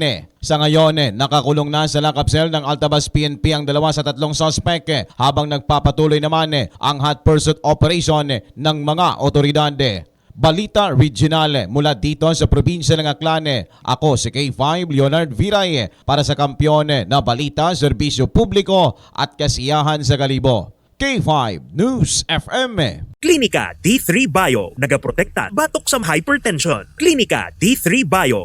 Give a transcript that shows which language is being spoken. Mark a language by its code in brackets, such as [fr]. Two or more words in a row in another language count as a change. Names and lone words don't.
[tl] Sa ngayon, nakakulong na sa [en] lock-up cell [tl] ng Altabas PNP ang dalawa sa tatlong suspect habang nagpapatuloy naman ang [en] hot pursuit operation [tl] ng mga otoridad. Balita Regional mula dito sa probinsya ng Aklan. Ako si K5 Leonard Viray para sa kampyon na balita, serbisyo publiko at kasiyahan sa Kalibo. K5 News FM. [akl] Klinika D3 Bio, nagaprotekta batok sa hypertension. Klinika D3 Bio.